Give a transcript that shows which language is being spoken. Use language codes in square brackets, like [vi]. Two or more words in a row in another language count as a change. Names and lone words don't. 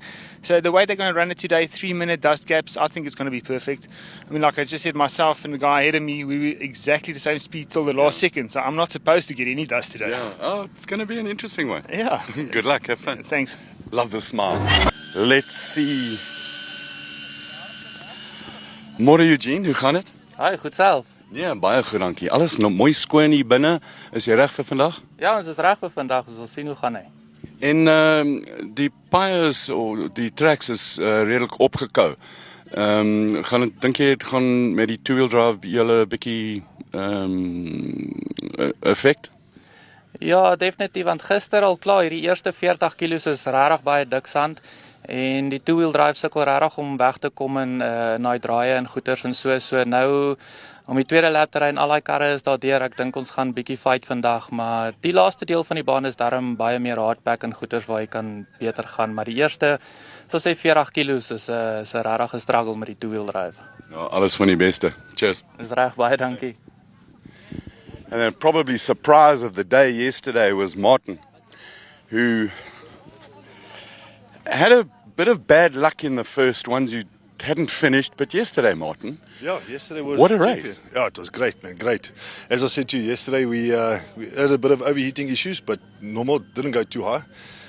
[en] So the way they're going to run it today, 3-minute dust gaps, I think it's going to be perfect. I mean, like I just said, myself and the guy ahead of me, we were exactly the same speed till the last second. So I'm not supposed to get any dust today. Yeah. Oh, it's going to be an interesting one. Yeah. Good luck. Have fun. Thanks. Love the smile. Let's see. [af] Môre Eugene, hoe gaan dit? Hi, goed self. Ja, baie goed, dankie. Alles nog mooi skoon hier binne. Is jy reg vir vandag? Ja, ons is reg vir vandag, ons sal sien hoe gaan hy. En die pyres of die tracks is redelik opgekou. Dink jy dit gaan met die [en] two-wheel drive [af] julle bietjie effek? Ja, definitief, want gister al klaar, hierdie eerste 40 kilos is regtig baie dik sand. En die [en] two-wheel drive [af] sukkel regtig om weg te kom in naai draaie en goeters en so nou om die tweede lap te ry en al daai karre is daardeur. Ek dink ons gaan bietjie fight vandag, maar die laaste deel van die baan is darm baie meer hardpack en goeters waar jy kan beter gaan, maar die eerste sal sê 40 kilos is 'n regtig struggle met die [en] two-wheel drive. [af] Ja, alles van die beste. Cheers. Dis reg, baie dankie. [en] And then probably surprise of the day yesterday was Martin, who had a bit of bad luck in the first ones. You hadn't finished, but yesterday, Martin. Yeah, yesterday was... What a race. Yeah, it was great, man, great. As I said to you yesterday, we had a bit of overheating issues, but normal, didn't go too high.